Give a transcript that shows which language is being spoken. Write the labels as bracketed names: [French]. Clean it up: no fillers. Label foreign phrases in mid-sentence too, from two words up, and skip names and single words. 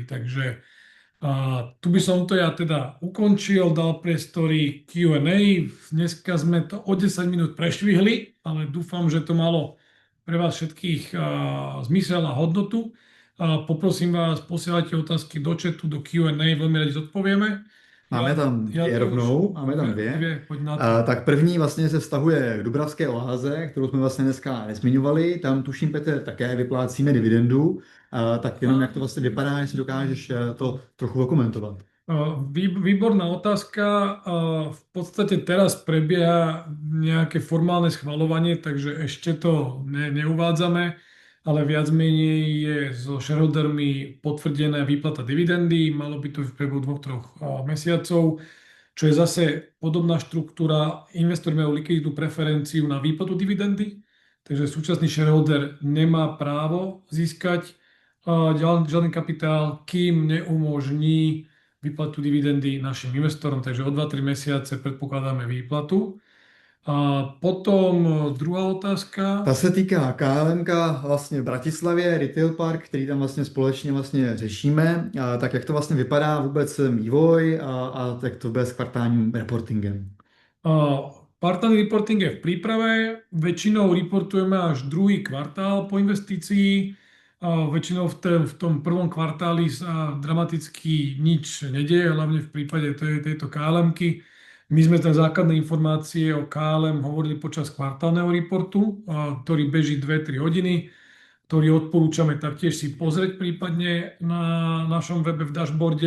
[Slovak] Takže tu by som to ja teda ukončil, dal priestory Q&A. Dneska sme to o 10 minút prešvihli, ale dúfam, že to malo pre vás všetkých zmysel a hodnotu. Poprosím vás, posielajte otázky do chatu, do Q&A, veľmi radi zodpovieme. [Czech] Máme tam dvě rovnou, máme tam dvě. Tak první vlastně se vztahuje k Dubravské oáze, kterou jsme vlastně dneska nezmiňovali. Tam tuším, Petr, také vyplácíme dividendu. Tak jenom jak to vlastně vypadá, jestli dokážeš to trochu okomentovat. [Slovak] Výborná otázka. V podstate teraz prebieha nejaké formálne schvaľovanie, takže ešte to neuvádzame, ale viac menej je so shareholdermi potvrdená výplata dividendy. Malo by to v priebehu 2-3 mesiacov. čo je zase podobná štruktúra. Investori majú likviditnú preferenciu na výplatu dividendy, takže súčasný shareholder nemá právo získať žiadny kapitál, kým neumožní výplatu dividendy našim investorom. Takže o 2-3 mesiace predpokladáme výplatu. [Czech] A potom druhá otázka. Ta se týká KLMka vlastně v Bratislavě, Retail Park, který tam vlastně společně vlastně řešíme. Tak jak to vlastně vypadá vůbec vývoj a jak to bude s kvartálním reportingem? [Slovak] Kvartálny reporting je v príprave. Väčšinou reportujeme až druhý kvartál po investícii. Väčšinou v tom prvom kvartáli sa dramaticky nič nedieje, hlavne v prípade tejto KLM-ky. My sme tam základné informácie o KLM hovorili počas kvartálneho reportu, ktorý beží 2-3 hodiny, ktorý odporúčame taktiež si pozrieť prípadne na našom webe v dashboarde.